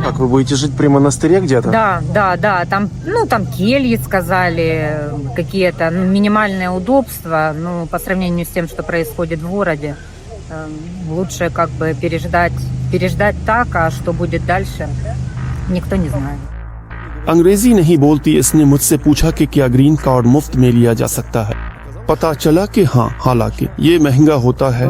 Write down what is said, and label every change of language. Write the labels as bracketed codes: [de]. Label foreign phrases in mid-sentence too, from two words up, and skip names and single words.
[ru] Как, вы будете жить при монастыре где-то? Да. Там кельи, сказали, какие-то минимальные удобства. По сравнению с тем, что происходит в городе, лучше как бы переждать так, а что будет дальше, никто не знает. [hi] अंग्रेजी नहीं बोलती इसने मुझसे पूछा कि क्या [en] green card [hi] मुफ्त में लिया जा सकता है। पता चला कि हाँ, हालांकि ये महंगा होता है।